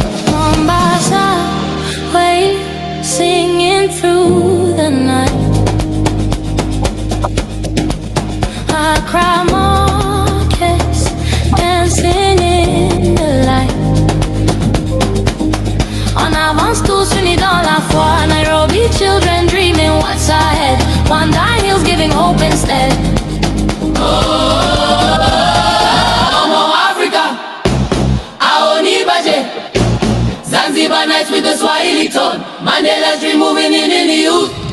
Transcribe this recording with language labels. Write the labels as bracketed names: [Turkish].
[English] Mombasa, wave singing through the night. Accra markets dancing in the light. [French] En avance tous unis dans la foi. [English] Nairobi children dreaming what's ahead. Wanda Hills giving hope instead. Oh, Africa, Aoni Baje. Zanzibar nights with the Swahili tone. Mandela's dream moving in the youth.